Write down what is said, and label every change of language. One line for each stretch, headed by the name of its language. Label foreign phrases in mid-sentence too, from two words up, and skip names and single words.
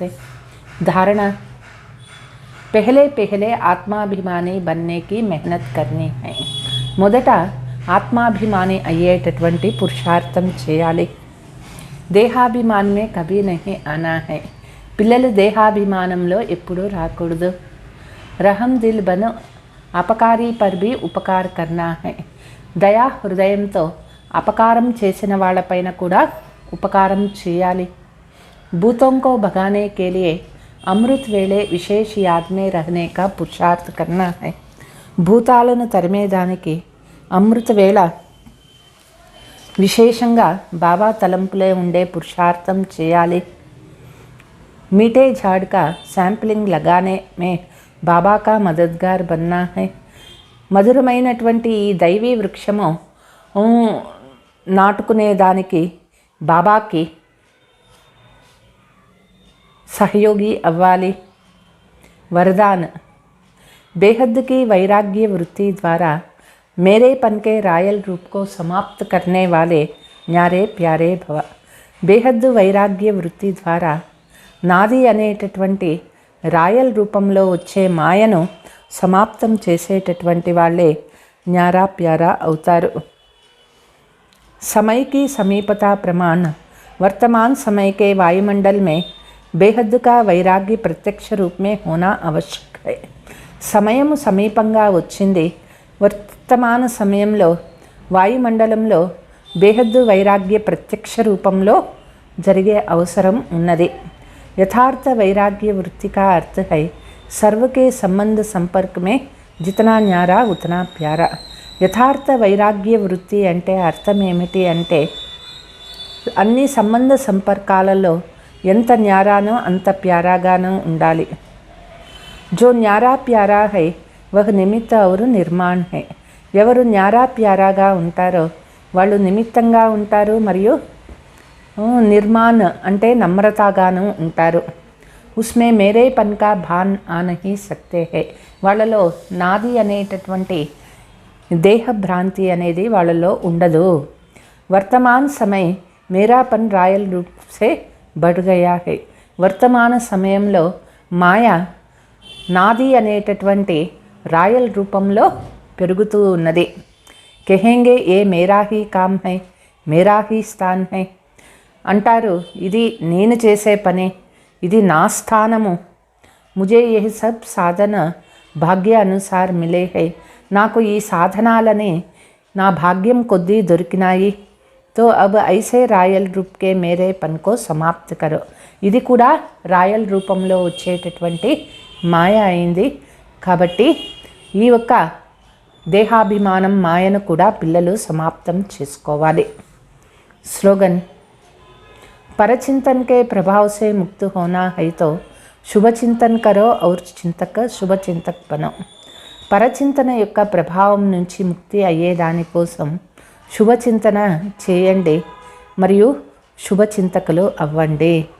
Hindi: धारणा. पहले पहले आत्माभिमानी बनने की मेहनत करनी है.
Telugu: మొదట ఆత్మాభిమాని అయ్యేటటువంటి పురుషార్థం చేయాలి.
Hindi: देहाभिमान में कभी नहीं आना है.
Telugu: పిల్లలు దేహాభిమానంలో ఎప్పుడూ రాకూడదు.
Hindi: रहमदिल बनो अपकारी पर भी उपकार करना है.
Telugu: దయా హృదయంతో అపకారం చేసిన వాళ్ళపైన కూడా ఉపకారం చేయాలి.
Hindi: భూతోं को भगाने के लिए अमृत वेले विशेष याद में रहने का पुरुषार्थ करना है.
Telugu: భూతాలను తరిమేదానికి అమృత వేళ విశేషంగా బాబా తలంపులే ఉండే పురుషార్థం చేయాలి.
Hindi: मीठे झाड़ का सैंपलिंग लगाने में बाबा का मददगार बनना है.
Telugu: మధురమైనటువంటి ఈ దైవీ వృక్షము నాటుకునేదానికి బాబాకి సహయోగి అవ్వాలి.
Hindi: वरदान. बेहद की वैराग्य वृत्ति द्वारा मेरेपन के रायल रूप को समाप्त करने वाले न्यारे प्यारे भव.
Telugu: బేహద్ వైరాగ్య వృత్తి ద్వారా నాది అనేటటువంటి రాయల్ రూపంలో వచ్చే మాయను సమాప్తం చేసేటటువంటి వాళ్ళే
Hindi: न्यारा प्यारा
Telugu: అవుతారు.
Hindi: समय की समीपता प्रमाण वर्तमान समय के वायुमंडल में बेहद का वैराग्य प्रत्यक्ष रूप में होना आवश्यक है.
Telugu: సమయం సమీపంగా వచ్చింది. వర్తమాన సమయంలో వాయుమండలంలో బేహద్దు వైరాగ్య ప్రత్యక్ష రూపంలో జరిగే అవసరం ఉన్నది.
Hindi: यथार्थ वैराग्य वृत्ति का अर्थ है सर्व के संबंध संपर्क में जितना न्यारा उतना प्यारा.
Telugu: యథార్థ వైరాగ్య వృత్తి అంటే అర్థం ఏమిటి అంటే అన్ని సంబంధ సంపర్కాలలో ఎంత న్యారానో అంత ప్యారాగానో ఉండాలి.
Hindi: जो न्यारा प्यारा है वह निमित्त और निर्माण है.
Telugu: ఎవరు
Hindi: न्यारा प्यारा
Telugu: ఉంటారో వాళ్ళు నిమిత్తంగా ఉంటారు మరియు నిర్మాణ్ అంటే నమ్రతగాను ఉంటారు.
Hindi: उसमें मेरे पन का भान आ नहीं सकते हैं.
Telugu: వాళ్ళలో నాది అనేటటువంటి దేహభ్రాంతి అనేది వాళ్ళలో ఉండదు.
Hindi: वर्तमान समय मेरा पन रॉयल रूप से बढ़ गया है.
Telugu: వర్తమాన సమయంలో మాయ నాది అనేటటువంటి రాయల్ రూపంలో పెరుగుతూ ఉన్నది.
Hindi: कहेंगे ये मेरा ही काम है मेरा ही स्थान है అంటారు.
Telugu: ఇది నేను చేసే పని, ఇది నా స్థానము.
Hindi: मुझे यह सब साधन भाग्य अनुसार मिले हैं.
Telugu: నాకు ఈ సాధనాలని నా భాగ్యం కొద్దీ దొరికినాయి.
Hindi: तो अब ऐसे रॉयल रूप के मेरे पन को समाप्त करो.
Telugu: ఇది కూడా రాయల్ రూపంలో వచ్చేటటువంటి మాయ అయింది. కాబట్టి ఈ ఒక్క దేహాభిమానం మాయను కూడా పిల్లలు సమాప్తం చేసుకోవాలి.
Hindi: స్లోగన్ परचिंतन के प्रभाव से मुक्त होना है तो शुभ चिंतन करो और चिंतक शुभ चिंतक बनो.
Telugu: పరచింతన యొక్క ప్రభావం నుంచి ముక్తి అయ్యేదాని కోసం శుభచింతన చేయండి మరియు శుభచింతకులు అవ్వండి.